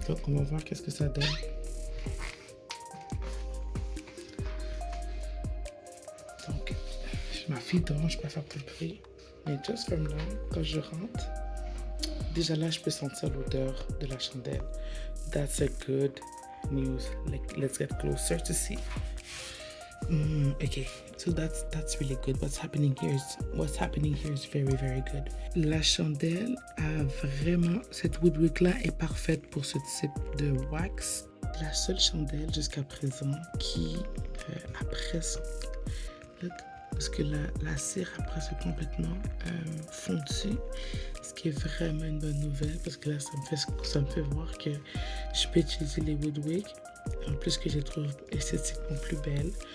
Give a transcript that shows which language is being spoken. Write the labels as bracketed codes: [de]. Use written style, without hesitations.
[fr] Donc on va voir qu'est-ce que ça donne. Donc, je m'affiche. fille dort, je peux faire plus de bruit. Mais [en] just from now, [fr] quand je rentre, déjà là, je peux sentir l'odeur de la chandelle. [en] That's a good news. Like, let's get closer to see. Okay, so that's really good. What's happening here is very, very good. [fr] La chandelle a vraiment, cette woodwick là est parfaite pour ce type de wax. La seule chandelle jusqu'à présent qui a presque, parce que la cire a presque complètement fondu, ce qui est vraiment une bonne nouvelle parce que là ça me fait voir que je peux utiliser les woodwick en plus que je les trouve esthétiquement plus belles.